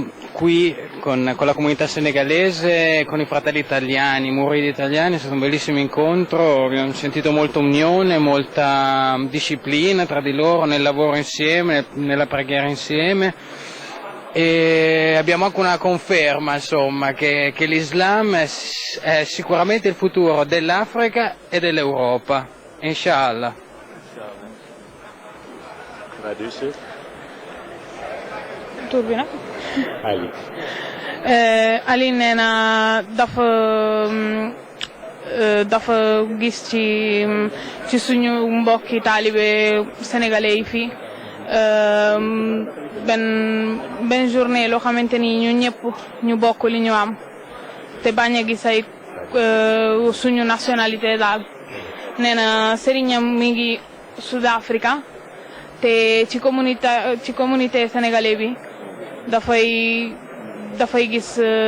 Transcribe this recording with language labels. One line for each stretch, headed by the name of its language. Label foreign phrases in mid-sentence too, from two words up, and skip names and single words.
Italian: qui con la comunità senegalese, con i fratelli italiani, i muridi italiani, è stato un bellissimo incontro, abbiamo sentito molta unione, molta disciplina tra di loro nel lavoro insieme, nella preghiera insieme e abbiamo anche una conferma insomma che l'Islam è sicuramente il futuro dell'Africa e dell'Europa, inshallah.
Wolof: Turbina Ali nee na dafa gis ci suñu mbokki taalibe sénégalais yi fii benn journée loo xamante ni ñu ñëpp ñu bokk li ñu am te bañ a gis ay suñu nationalité daal nee na sëriñam mi ngi Sud-Africa te ci
French: communauté sénégalais
Wolof: bi dafay gis